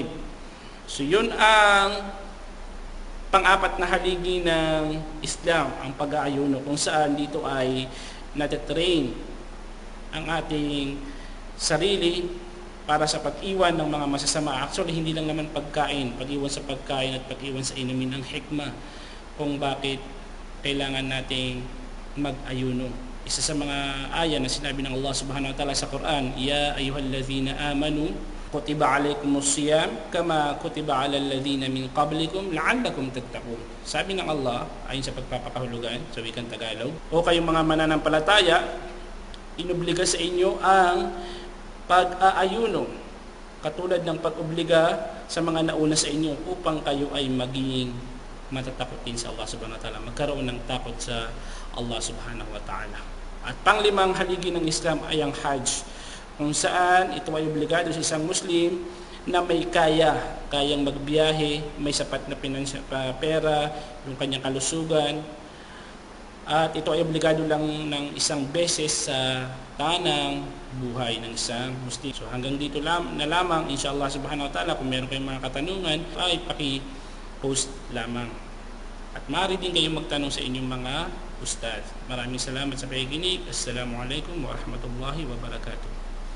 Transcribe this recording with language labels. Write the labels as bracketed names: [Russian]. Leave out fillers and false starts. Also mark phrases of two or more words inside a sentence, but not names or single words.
[Filipino] So yun ang pang-apat na haligi ng Islam, ang pag-aayuno, kung saan dito ay natitrain ang ating sarili para sa pag-iwan ng mga masasama. Actually, hindi lang naman pagkain, pag-iwan sa pagkain at pag-iwan sa inumin ng hikmah kung bakit kailangan nating mag-ayuno. Isa sa mga aya na sinabi ng Allah [Arabic] سبحانه وتعالى [Filipino] sa Quran, [Arabic] يا أيها الذين آمنوا كتب عليكم الصيام كما كتب على الذين من قبلكم لعلكم تتقون. [Filipino] Sabi ng Allah, ayon sa pagpapakahulugan, sa wikang Tagalog, o kayong mga mananampalataya, inobliga sa inyo ang pag-aayuno, katulad ng pag-obliga sa mga nauna sa inyo, upang kayo ay maging matatakot din sa Allah [Arabic] سبحانه وتعالى, [Filipino] magkaroon ng takot sa Allah [Arabic] سبحانه وتعالى. [Filipino] At panglimang haligi ng Islam ay ang Hajj, kung saan ito ay obligado sa isang Muslim na may kayang magbiyahe, may sapat na pera, yung kanyang kalusugan. At ito ay obligado lang ng isang beses sa tanang buhay ng isang Muslim. So hanggang dito na lamang, [Arabic] إن شاء الله سبحانه وتعالى, [Filipino] kung meron kayong mga katanungan, ay paki-post lamang. At maaari din kayong magtanong sa inyong mga ustad. Maraming salamat sa pakikinig. [Arabic] السلام عليكم ورحمة الله وبركاته.